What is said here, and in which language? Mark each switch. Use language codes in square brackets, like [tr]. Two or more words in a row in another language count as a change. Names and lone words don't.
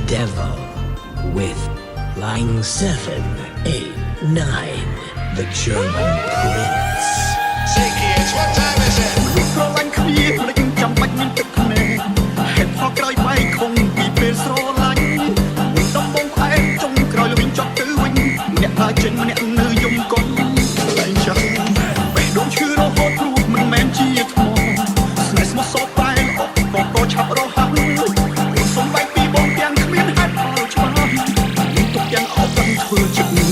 [en] Devil with Line 7, 8, 9, the German Prince. Say kids, what time is it? [km] ស្រឡាញ់គ្នាមិនចាំបាច់មានទឹកភ្នែកហេតុផលក្រោយបែកខំពីពេលស្រឡាញ់វិញដំបងផ្អែកចុងក្រោយវិញចប់ទៅវិញអ្នកដើរចេញម្នាក់នៅយំកុំលែងចាំបេះដូងឈឺរហូតព្រោះមិនមែនជាថ្មស្នេហ៍ស្មោះសរតែល្អក៏ក៏ឆាប់រហ័សសំបែកពីបងទាំងគ្មានហេតុផលច្បាស់មានទុកទាំងអត់ដឹងធ្វើចិត្ត